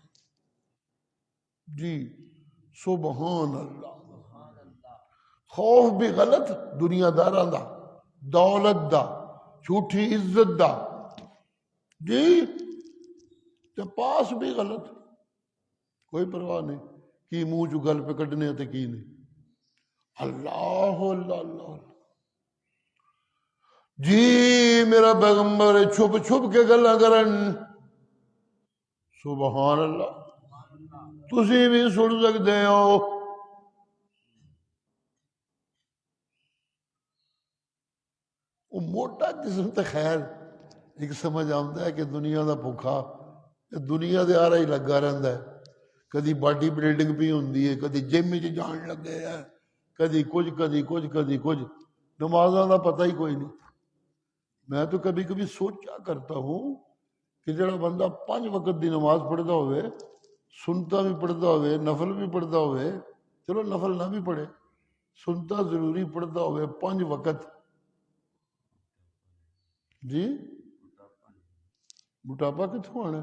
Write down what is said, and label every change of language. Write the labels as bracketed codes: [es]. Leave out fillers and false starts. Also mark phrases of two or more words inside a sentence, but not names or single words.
[ar] جی سبحان اللہ۔ [pa] خوف بھی غلط دنیا داراں دا، دولت دا، جھوٹی عزت دا، جی تے پاس بھی غلط، کوئی پرواہ نہیں کی منہ چو گل پہ کڈنے تے کی نہیں۔ [ar] اللہ اللہ اللہ، [pa] جی میرا پیغمبر چھپ چھپ کے گلاں کرن، [ar] سبحان اللہ، [pa] تسی بھی سن سکتے ہو۔ وہ موٹا جسم تے خیر ایک سمجھ آتا ہے کہ دنیا دا بھوکا دنیا دے آرا ہی لگا رہندا ہے، کدی باڈی بلڈنگ بھی ہوندی ہے، کدی جم وچ جان لگے ہے، کدی کچھ کدی کچھ کدی کچھ، نمازاں دا پتہ ہی کوئی نہیں۔ [ur] میں تو کبھی کبھی سوچا کرتا ہوں کہ [pa] جڑا بندہ 5 وقت دی نماز پڑھتا ہوئے، سنتا بھی پڑھتا ہوئے، نفل بھی پڑھتا ہوئے، چلو نفل نہ بھی پڑھے، سنتا ضروری پڑھتا ہوئے 5 وقت، جی موٹاپا کتوں آنا؟